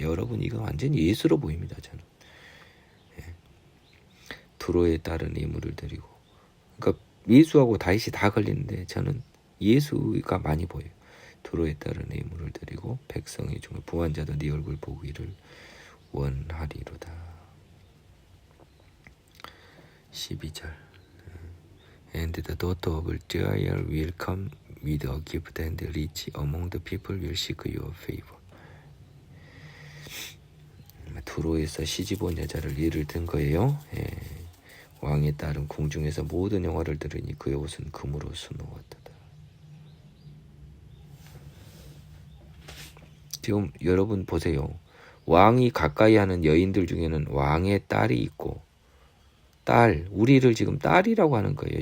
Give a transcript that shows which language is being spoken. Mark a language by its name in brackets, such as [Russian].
[Korean] 여러분 이거 완전히 예수로 보입니다. 저는 두로에 따른 예물을 드리고 그러니까 예수하고 다윗이 다 걸리는데 저는 예수가 많이 보여요. 두로에 따른 예물을 드리고 백성의 중에 부한 자도 네 얼굴 보기를 원하리로다. [English] 12절 And the daughter of Jael will come with a gift and rich among the people will seek your favor. [Korean] 두로에서 시집온 여자를 예를 든 거예요. 왕의 딸은 궁중에서 모든 영화를 들으니 그의 옷은 금으로 수놓았다. 지금 여러분 보세요. 왕이 가까이 하는 여인들 중에는 왕의 딸이 있고 우리를 지금 딸이라고 하는 거예요.